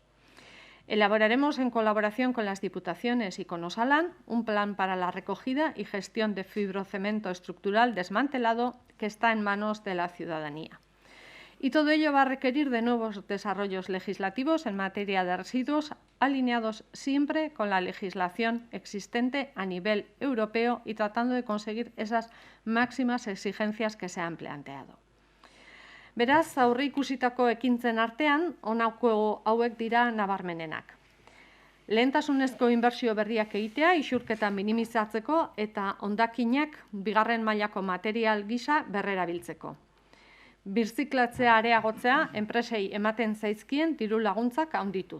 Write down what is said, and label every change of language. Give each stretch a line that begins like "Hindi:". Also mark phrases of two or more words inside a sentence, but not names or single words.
Spanish: Elaboraremos en colaboración con las Diputaciones y con Osalan un plan para la recogida y gestión de fibrocemento estructural desmantelado que está en manos de la ciudadanía. Y todo ello va a requerir de nuevos desarrollos legislativos en materia de residuos, alineados siempre con la legislación existente a nivel europeo y tratando de conseguir esas máximas exigencias que se han planteado.
Basque: Beraz, aurreikusitako ekintzen artean, honako hauek dira nabarmenenak. Lehentasunezko inbertsio berriak egitea, isurketa minimizatzeko eta hondakinak bigarren mailako material gisa berrerabiltzeko. Birziklatzea areagotzea enpresei ematen zaizkien diru laguntzak handituz.